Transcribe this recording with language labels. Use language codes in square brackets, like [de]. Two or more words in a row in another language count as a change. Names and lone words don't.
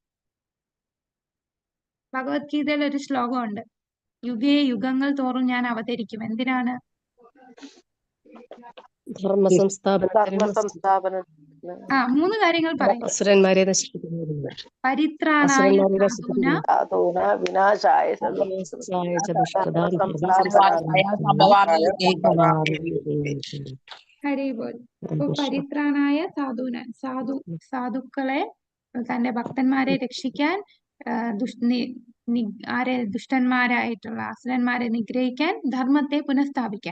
[ml] ഭഗവത്ഗീതയിൽ ഒരു ശ്ലോകമുണ്ട്, യുഗേ യുഗങ്ങൾ തോറും ഞാൻ അവതരിക്കും. എന്തിനാണ്? ധർമ്മ സംസ്ഥാപനത്തിനും 3 കാര്യങ്ങൾ പറയും. അസുരന്മാരെ നശിപ്പിക്കുന്നതിനും പരിത്രാണായ അസുരന്മാരെ സാധൂന നശിപ്പിക്കുന്നതിനും വിനാശായ [sa] വിനാശായ ച ദുഷ്ടതാം [bn] হরি বোল. [ml] അപ്പൊ പരിത്രാണായ സാധുക്കളെ, തന്റെ ഭക്തന്മാരെ രക്ഷിക്കാൻ, ദുഷ്ടന്മാരായിട്ടുള്ള അസുരന്മാരെ നിഗ്രഹിക്കാൻ, ധർമ്മത്തെ പുനഃസ്ഥാപിക്കാൻ.